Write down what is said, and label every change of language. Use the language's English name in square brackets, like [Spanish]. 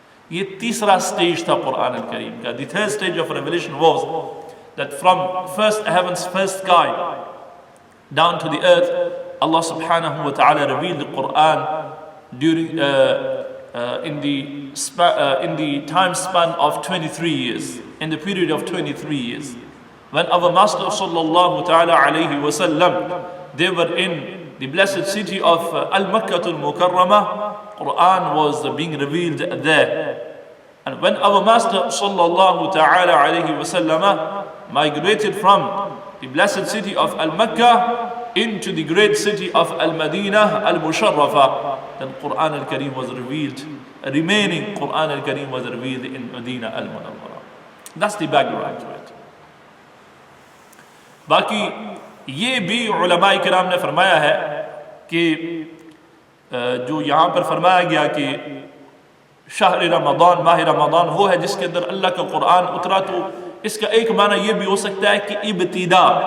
[Urdu] یہ تیسرا سٹیج تھا قرآن الکریم کا۔ [English] The third stage of revelation was that from first heavens, first sky down to the earth, Allah subhanahu wa ta'ala revealed the Quran during in the time span of 23 years, in the period of 23 years. When our Master sallallahu ta'ala alayhi wa sallam, they were in the blessed city of Al-Makkah al-Mukarramah, Quran was being revealed there. And when our Master sallallahu ta'ala alayhi wa sallam migrated from the blessed city of Al-Makkah into the great city of Al-Madinah Al-Musharrafah, then Quran al-Kareem was revealed, remaining Quran al-Kareem was revealed in Medina al-Munawwarah. That's the background to it. [Urdu] باقی یہ بھی علماء کرام نے فرمایا ہے کہ جو یہاں پر فرمایا گیا کہ شہر رمضان، ماہ رمضان وہ ہے جس کے اندر اللہ کا قرآن اترا، تو اس کا ایک معنی یہ بھی ہو سکتا ہے کہ ابتدا،